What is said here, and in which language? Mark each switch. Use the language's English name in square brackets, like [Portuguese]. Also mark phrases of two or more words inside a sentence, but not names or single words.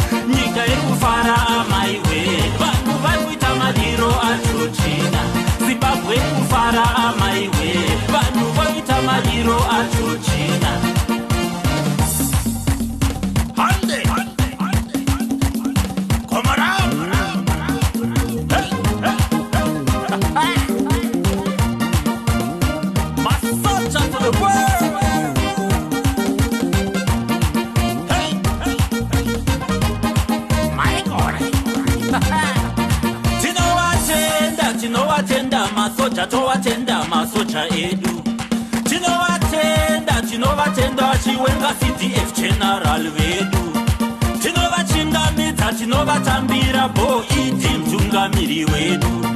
[Shona] Nyika iri kufara, amai we. Vanhu vari kuita madiro aJochina. Zimbabwe iri kufara, amai we. Vanhu voita madiro aJochina. Hande. Komaram. Hey, hey, hey. [English] My soldier to the world. Hey, hey. My God. [Shona] Tinowatenda, tinowatenda masoja, towatenda masoja edu. Tinowatenda, tinovatenda Chiwenga C D F general vedu. Tinovachingamidza, tinovatambira bo idi mutungamiri wedu.